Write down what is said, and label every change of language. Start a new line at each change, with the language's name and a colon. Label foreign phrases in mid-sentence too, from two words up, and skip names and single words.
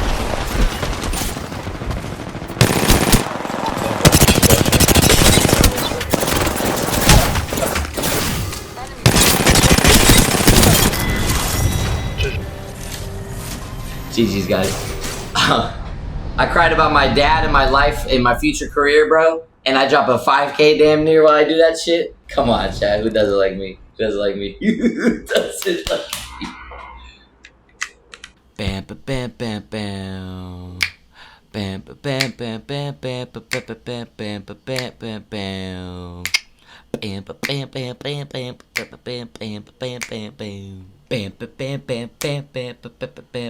English: GG's, guys. I cried about my dad and my life and my future career, bro. And I drop a 5K damn near while I do that shit. Come on, Chad. Who does it like me? Who does it like me? Who does it like me? Bam, ba, bam, bam, bam. Bam, ba, bam, bam, bam, bam, ba, ba, ba, bam, bam, ba, bam, bam, bam. Bam, ba, bam, bam, bam, bam, ba, ba, bam, bam, ba, bam, bam, bam. Bam, ba, bam, bam, bam, bam, ba, ba, ba, bam,